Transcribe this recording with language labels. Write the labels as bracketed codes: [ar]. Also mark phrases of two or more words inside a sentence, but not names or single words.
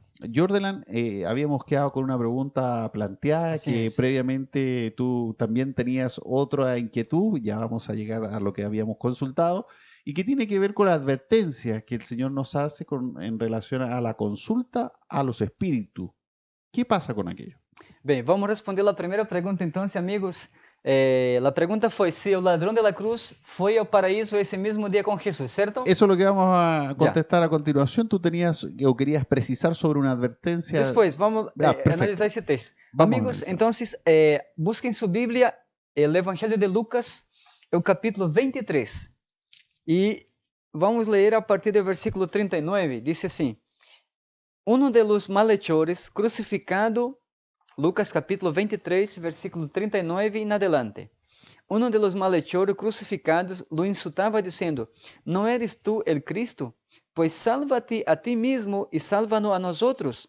[es] Jordelan, habíamos quedado con una pregunta planteada, Así que es. previamente tú también tenías otra inquietud, ya vamos a llegar a lo que habíamos consultado, y que tiene que ver con la advertencia que el Señor nos hace en relación a la consulta a los espíritus. ¿Qué pasa con aquello? [pt] Bem, vamos responder a primeira pergunta então, amigos. A pergunta foi se o ladrão da cruz foi ao paraíso esse mesmo dia com Jesus, certo? [es] Eso es lo que vamos a contestar a continuación. Tú tenías o querías precisar sobre una advertencia. [pt] Depois, vamos [es] perfecto. [pt] analisar esse texto. [es] Vamos a [pt] Amigos, [es] analizar. [pt] então, busquem sua Bíblia, o Evangelho de Lucas, o capítulo 23. E vamos ler a partir do versículo 39. Diz assim: [es] Um de los malhechores crucificado, Lucas capítulo 23, versículo 39 em adelante. Um de los malhechores crucificados lo insultava dizendo: ¿No eres tú el Cristo? Pues sálvate a ti mismo y sálvanos a nosotros.